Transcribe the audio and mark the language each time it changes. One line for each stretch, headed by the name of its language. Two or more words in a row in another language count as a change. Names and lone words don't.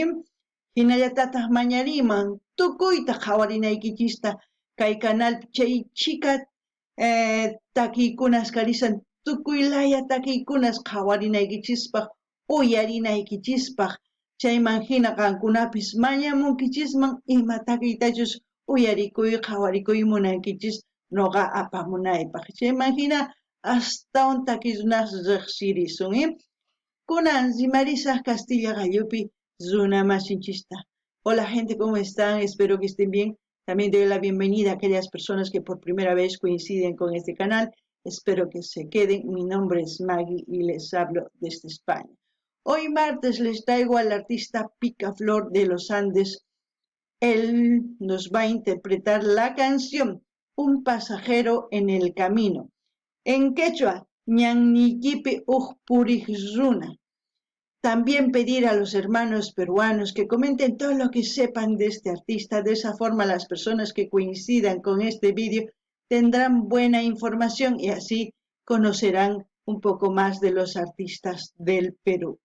Quechua: Hinallatataq mañariyman tukuyta qhawarinaykichista kay kanal chay chika takiykunas karisan tukuy laya takiykunas qhawarinaykichispaq uyarinaykichispaq chayman hina qankunapis mañamunkichisman ima takiytachus uyarikuy qhawarikuy munankichis noqa apamunaypaq chayman hina astawan takiy runas riqsirisun. Kunan rimarisaq Castilla Gallupi runa masinchista.
Spanish: Hola gente, ¿cómo están? Espero que estén bien. También doy la bienvenida a aquellas personas que por primera vez coinciden con este canal. Espero que se queden. Mi nombre es Maggie y les hablo desde España. Hoy martes les traigo al artista Picaflor de los Andes. Él nos va a interpretar la canción Un pasajero en el camino. En quechua,
Quechua: ñannikipi puriy runa.
Spanish: También pedir a los hermanos peruanos que comenten todo lo que sepan de este artista. De esa forma las personas que coincidan con este vídeo tendrán buena información y así conocerán un poco más de los artistas del Perú.